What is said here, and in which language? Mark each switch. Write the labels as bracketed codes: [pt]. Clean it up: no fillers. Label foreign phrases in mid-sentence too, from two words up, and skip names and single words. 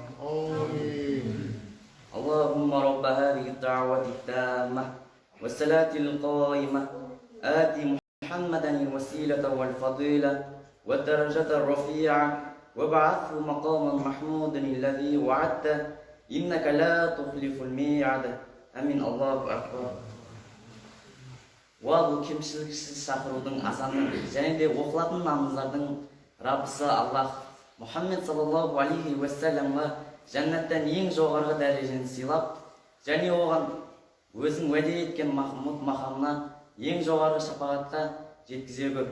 [ar] اللهم رب هذه الدعوة التامة والصلاة القائمة آت محمدا الوسيلة والفضيلة والدرجة الرفيعة وابعثه مقاما محمودا الذي وعدته إنك لا تخلف الميعاد. آمين. الله أكبر. [kk] Уа бұл кемшіліксіз шақырудың азаны және де оқылатын намаздардың Раббысы Аллах Мұхаммед [ar] صلى الله عليه وسلم [kk] жәннаттан ең жоғарғы дәрежені сыйлап, және оған өзің уәде еткен Махмуд мақамына ең жоғарғы шапағатқа жеткізе көр.